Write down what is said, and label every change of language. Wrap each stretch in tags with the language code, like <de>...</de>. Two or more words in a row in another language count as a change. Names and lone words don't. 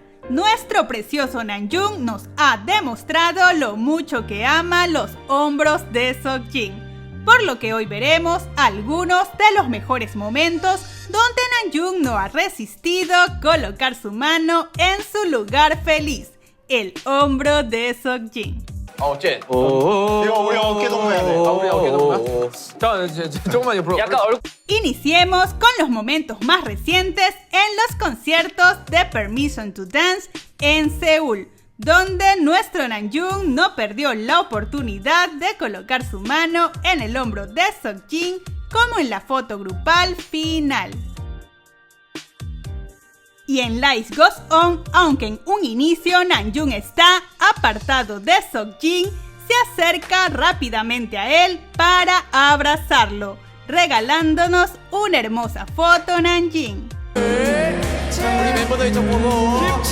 <es>Nuestro precioso Namjoon nos ha demostrado lo mucho que ama los hombros de Seokjin, por lo que hoy veremos algunos de los mejores momentos donde Namjoon no ha resistido colocar su mano en su lugar feliz, el hombro de Seokjin.</es> <ko>젠. 이거 우리 어깨 동무해야 돼. 우리 어깨 동무야? 자, 조금만 옆으로. 약간</ko> <es>Iniciemos con los momentos más recientes en los conciertos de Permission to Dance en Seúl, donde nuestro Namjoon no perdió la oportunidad de colocar su mano en el hombro de Seokjin como en la foto grupal final. Y en Lights Goes On, aunque en un inicio Namjoon está apartado de Seokjin, se acerca rápidamente a él para abrazarlo, regalándonos una hermosa foto Namjoon.</es> <ko>우리 멤버들 좀 보고. 김치.</ko>